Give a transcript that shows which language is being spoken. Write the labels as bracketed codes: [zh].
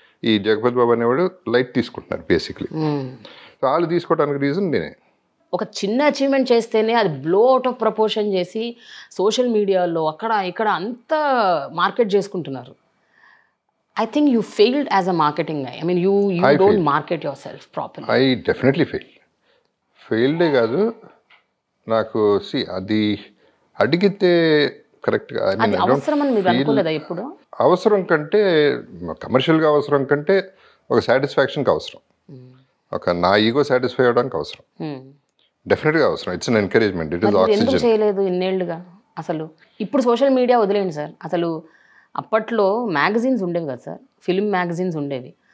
[te] ఈ జగపతి బాబు అనేవాడు లైట్ తీసుకుంటున్నారు బేసిక్లీ. సో వాళ్ళు తీసుకోవడానికి రీజన్ నేనే. ఒక చిన్న అచీవ్మెంట్ చేస్తేనే అది [en] blow out of proportion [te] చేసి సోషల్ మీడియాలో అక్కడ ఇక్కడ అంతా మార్కెట్ చేసుకుంటున్నారు. [en] I think you failed as a marketing guy. I mean, you don't market yourself properly. I definitely failed [te] కాదు నాకు. అది అడిగితే కరెక్ట్గా అవసరం అని మీరు అనుకోలేదా ఎప్పుడు? అవసరం కంటే, కమర్షియల్గా అవసరం కంటే ఒక సాటిస్ఫాక్షన్కి అవసరం, ఒక నా ఈగో సాటిస్ఫై అవ్వడానికి అవసరం, డెఫినెట్గా అవసరం. [en] It's an encouragement, it is oxygen. [te] ఎందుకు చేయలేదు ఇన్నేళ్లుగా అసలు? ఇప్పుడు సోషల్ మీడియా వదిలేండి సార్, అసలు అప్పట్లో మ్యాగజైన్స్ ఉండేవి కదా సార్, ఫిల్మ్ మ్యాగజైన్స్ ఉండేవి.